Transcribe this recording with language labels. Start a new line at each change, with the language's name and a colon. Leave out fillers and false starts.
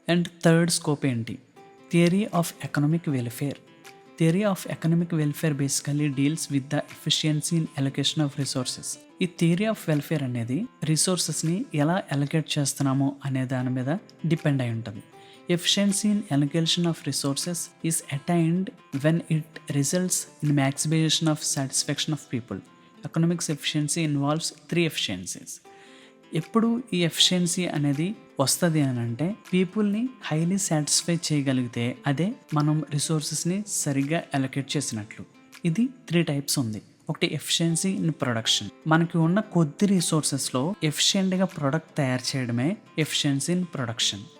English: And third scope ఏంటి, theory of economic welfare. Theory of economic welfare basically deals with the efficiency in allocation of resources.
Telugu: ఈ theory of welfare అనేది రిసోర్సెస్ని ఎలా allocate చేస్తున్నామో అనే దాని మీద డిపెండ్ అయి ఉంటుంది.
English: Efficiency in allocation of resources is attained when it results in maximization of satisfaction of people. Economics efficiency involves 3 efficiencies.
Telugu: ఎప్పుడు ఈ ఎఫిషియన్సీ అనేది వస్తుంది అని అంటే పీపుల్ని హైలీ సాటిస్ఫై చేయగలిగితే అదే మనం రిసోర్సెస్ని సరిగ్గా అలొకేట్ చేసినట్లు. ఇది 3 టైప్స్ ఉంది. ఒకటి ఎఫిషియన్సీ ఇన్ ప్రొడక్షన్. మనకి ఉన్న కొద్ది రిసోర్సెస్లో ఎఫిషియెంట్గా ప్రొడక్ట్ తయారు చేయడమే ఎఫిషియన్సీ ఇన్ ప్రొడక్షన్.